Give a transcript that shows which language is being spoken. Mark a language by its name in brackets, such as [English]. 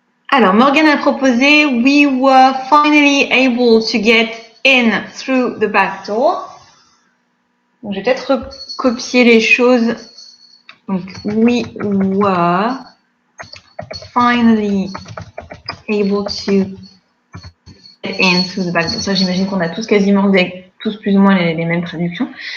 [French] Alors, Morgan a proposé [English] « We were finally able to get in through the back door ». [French] Donc, je vais peut-être recopier les choses. [English] Donc, « We were finally able to get in through the back door ». [French] Ça, j'imagine qu'on a tous quasiment tous plus ou moins les mêmes traductions.